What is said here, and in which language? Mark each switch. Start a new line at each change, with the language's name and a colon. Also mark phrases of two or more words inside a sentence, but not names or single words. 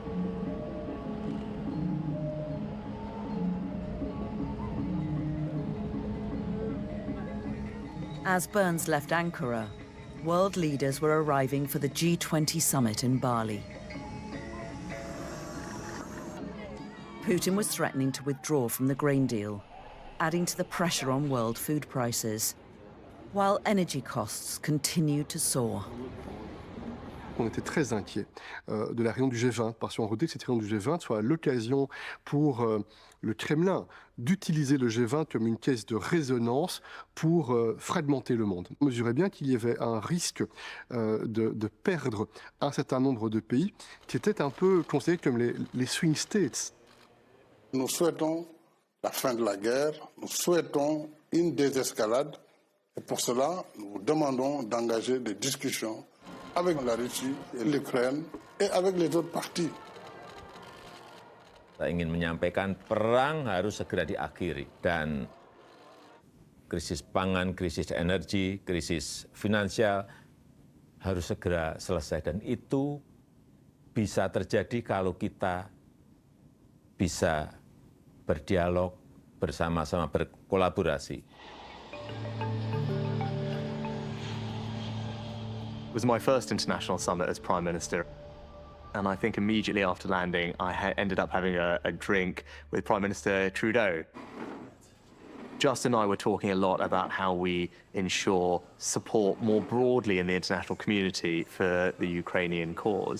English: As Burns left Ankara, world leaders were arriving for the G20 summit in Bali. Putin was threatening to withdraw from the grain deal, adding to the pressure on world food prices, while energy costs continued to soar.
French: On était très inquiets de la réunion du G20, parce qu'on redoutait que cette réunion du G20 soit l'occasion pour le Kremlin d'utiliser le G20 comme une caisse de résonance pour fragmenter le monde. On mesurait bien qu'il y avait un risque de perdre un certain nombre de pays qui étaient un peu considérés comme les
English: swing states.
French: Nous souhaitons la fin de la guerre, nous souhaitons une désescalade, et pour cela, nous demandons d'engager des discussions avec la Russie et l'Ukraine et avec les autres parties.
Indonesian: Saya ingin menyampaikan perang harus segera diakhiri dan krisis pangan, krisis energi, krisis finansial harus segera selesai dan itu bisa terjadi kalau kita bisa berdialog bersama-sama berkolaborasi.
English: It was my first international summit as Prime Minister. And I think immediately after landing, I ended up having a drink with Prime Minister Trudeau. Justin and I were talking a lot about how we ensure support more broadly in the international community for the Ukrainian cause.